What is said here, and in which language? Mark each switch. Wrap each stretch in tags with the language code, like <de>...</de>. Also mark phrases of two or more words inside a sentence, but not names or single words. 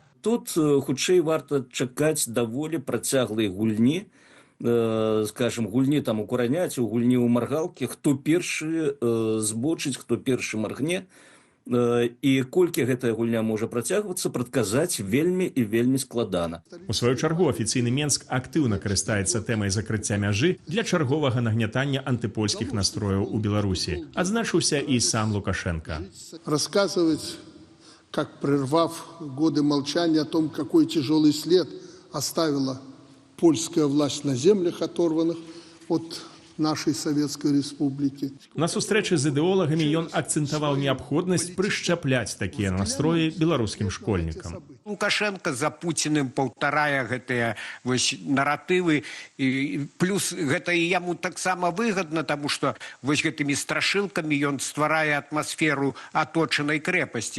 <be>Тут хутчэй варта чакаць даволі працяглай гульні, скажем, гульні там у кураняці, у гульні ў маргалкі, хто першы збочыць, хто першы маргне, і колькі гэтая гульня можа працягвацца, прадказаць вельмі і вельмі складана. У сваю чаргу афіцыйны Менск актыўна карыстаецца тэмай закрыцця мяжы для чарговага нагнятання антыпольскіх настрояў у Беларусі. Адзначыўся і сам Лукашенко.</be> <ru>Рассказывать, как прервав годы молчания о том, какой тяжелый след оставила польская власть на землях, оторванных от нашей Советской Республики.</ru> <be>На сустрэчы з ідэолагамі ён акцэнтаваў неабходнасць прышчапляць такія настроі беларускім школьнікам. Лукашенко за Путиным паўтарае гэтыя наратывы, і плюс гэта і яму таксама выгадна, таму што вось гэтымі страшылкамі ён стварае атмасферу аточанай крэпасці.</be>